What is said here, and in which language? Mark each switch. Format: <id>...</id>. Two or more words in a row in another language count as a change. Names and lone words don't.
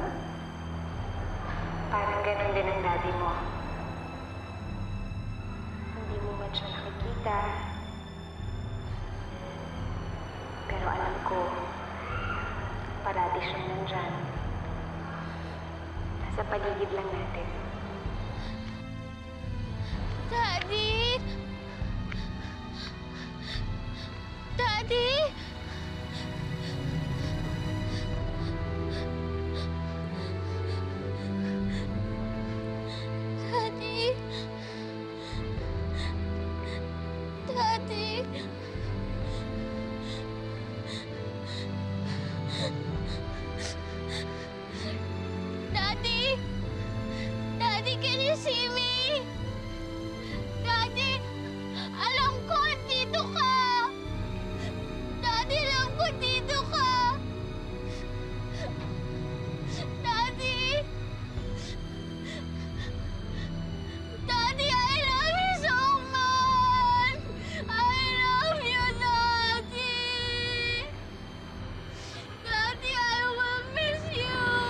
<tl>Parang ganun din ang daddy mo. Hindi mo man siya nakikita. Pero alam ko, parati siya nandyan. Nasa paligid lang natin. Daddy! Daddy! Daddy! Daddy! Daddy!</tl> <en>Daddy, can you see me? Daddy!</en> <tl>Alam ko, dito ka! Daddy, alam ko, dito ka! Daddy!</tl> <en>Daddy, I love you so much! I love you, Daddy! Daddy, I will miss you!</en>